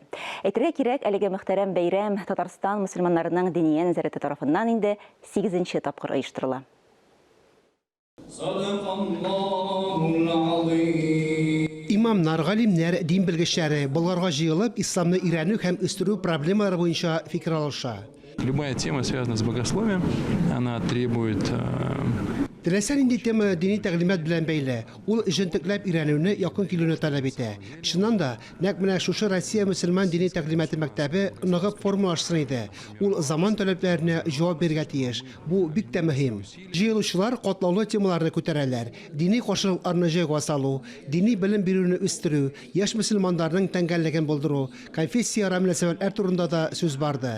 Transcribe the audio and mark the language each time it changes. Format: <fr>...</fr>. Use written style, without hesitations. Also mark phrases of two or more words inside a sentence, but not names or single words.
<tt>Әйтергә кирәк, әлеге мөхтәрәм бәйрәм Татарстан мусульманнарының дини нәзарәте тарафыннан инде 8-нче тапкыр оештырыла. Имамнар, галимнәр, дин белгечләре Болгарга җыелып, исламны өйрәнү һәм үстерү проблемалары буенча фикер алыша.</tt> <ru>Любая тема, связанная с богословием, она требует...</ru> <tt>Теләсән инде тема дини тәгълимат белән бәйле. Ул җентекләп өйрәнүне якын килүне таләп итә. Шуннан да, нәкъ менә шушы Россия мөселман дини тәгълиматы мәктәбе ныгып формалашсын иде. Ул заман таләпләренә җавап бирергә тиеш. Бу бик тә мөһим. Җыелучылар катлаулы темаларны күтәрәләр. Дини каршылыкларны җайга салу, дини белем бирүне үстерү, яшь мөселманнарның тәңгәллеген булдыру, конфессияара мөнәсәбәтләр турында да сүз барды.</tt>